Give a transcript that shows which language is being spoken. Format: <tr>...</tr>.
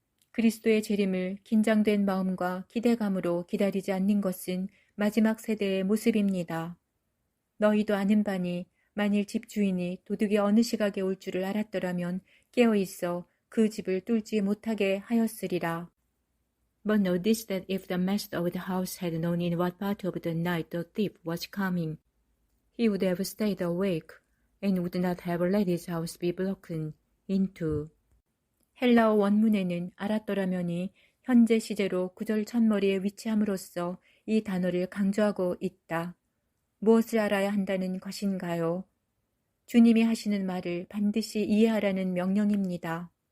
<ko>그리스도의 재림을 긴장된 마음과 기대감으로 기다리지 않는 것은 마지막 세대의 모습입니다. 너희도 아는 바니 만일 집주인이 도둑이 어느 시각에 올 줄을 알았더라면 깨어있어 그 집을 뚫지 못하게 하였으리라.</ko> <en>But know this, that if the master of the house had known in what part of the night the thief was coming, he would have stayed awake and would not have let his house be broken into.</en> <ko>헬라어 원문에는 알았더라면이 현재 시제로 구절 첫머리에 위치함으로써 이 단어를 강조하고 있다. 무엇을 알아야 한다는 것인가요? 주님이 하시는 말을 반드시 이해하라는 명령입니다.</ko>